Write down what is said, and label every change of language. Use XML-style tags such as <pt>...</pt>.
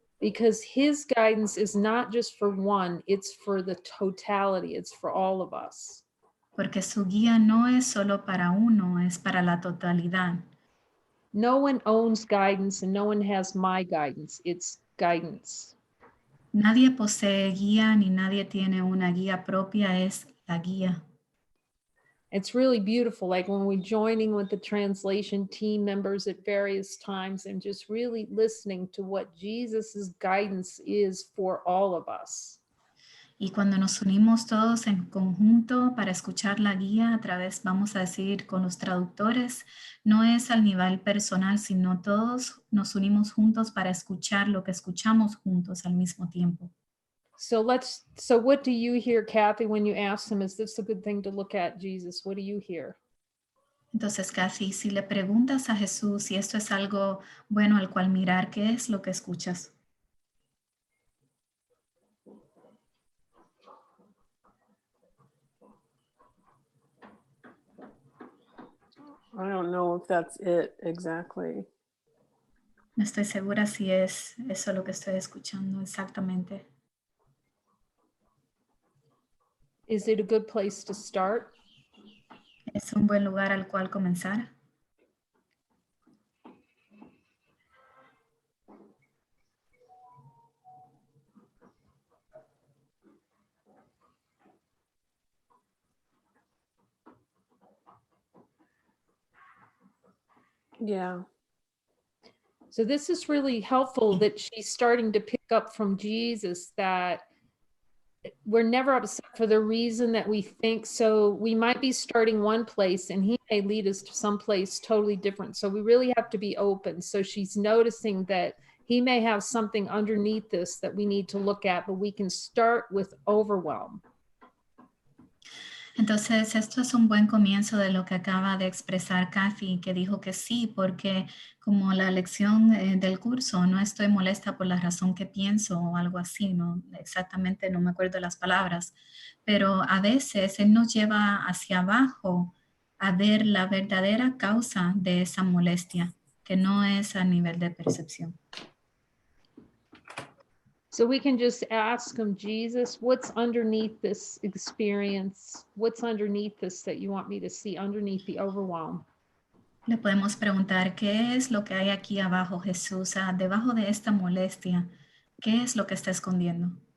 <en>Because his guidance is not just for one, it's for the totality, it's for all of us.</en> <es>Porque su guía no es solo para uno, es para la totalidad.</es> <en>No one owns guidance and no one has my guidance, it's guidance.</en> <es>Nadie posee guía ni nadie tiene una guía propia, es la guía.</es> <en>It's really beautiful, like when we're joining with the translation team members at various times and just really listening to what Jesus's guidance is for all of us.</en> <es>Y cuando nos unimos todos en conjunto para escuchar la guía a través, vamos a decir, con los traductores, no es al nivel personal, sino todos nos unimos juntos para escuchar lo que escuchamos juntos al mismo tiempo.</es> <en>So what do you hear, Kathy, when you ask them, is this a good thing to look at, Jesus? What do you hear?</en> <es>Entonces, Kathy, si le preguntas a Jesús si esto es algo bueno al cual mirar, ¿qué es lo que escuchas?</es> <en>I don't know if that's it exactly.</en> <es>No estoy segura si es eso lo que estoy escuchando exactamente.</es> <en>Is it a good place to start?</en> <es>¿Es un buen lugar al cual comenzar?</es> <en>Yeah. So this is really helpful that she's starting to pick up from Jesus that we're never upset for the reason that we think. So we might be starting one place and he may lead us to someplace totally different. So we really have to be open. So she's noticing that he may have something underneath this that we need to look at, but we can start with overwhelm.</en> <es>Entonces, esto es un buen comienzo de lo que acaba de expresar Kathy, que dijo que sí, porque como la lección del curso, no estoy molesta por la razón que pienso o algo así, no exactamente, no me acuerdo las palabras, pero a veces él nos lleva hacia abajo a ver la verdadera causa de esa molestia, que no es a nivel de percepción.</es> <en>So we can just ask him, Jesus, what's underneath this experience? What's underneath this that you want me to see, underneath the overwhelm?</en> <es>Le podemos preguntar, ¿qué es lo que hay aquí abajo, Jesús? Debajo de esta molestia, ¿qué es lo que está escondiendo?</es>